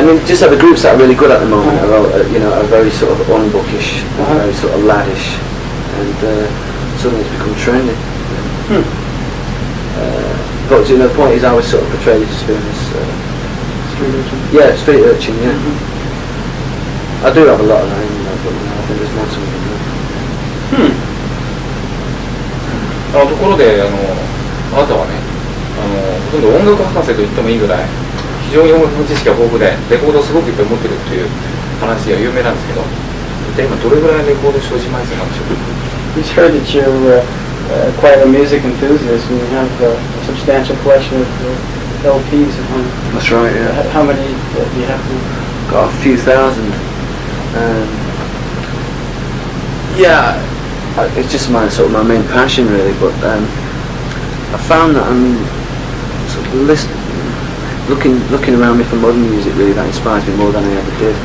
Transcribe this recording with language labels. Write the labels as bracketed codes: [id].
[en] I mean, just like the groups that are really good at the moment are very sort of unbookish, very sort of laddish, and suddenly it's become trendy. But you know, the point is, I was sort of portrayed as just being this Street Urchin. Yeah, Street Urchin, yeah. I do have a lot of that, but I think there's more to it than that. [ja] ところであなたはねほとんど音楽博士と言ってもいいぐらい非常に音楽の知識が豊富でレコードをすごくいっぱい持ってるっていう話が有名なんですけど一体今どれぐらいレコード所持枚数なんでしょうか。 [en] He's heard that you're quite a music enthusiast and you have a substantial collection of LPs at home. That's right, yeah. How many do you have? Got a few thousand. Yeah, it's just sort of my main passion really, but I found that I'm sort of looking around me for modern music really that inspires me more than I ever did.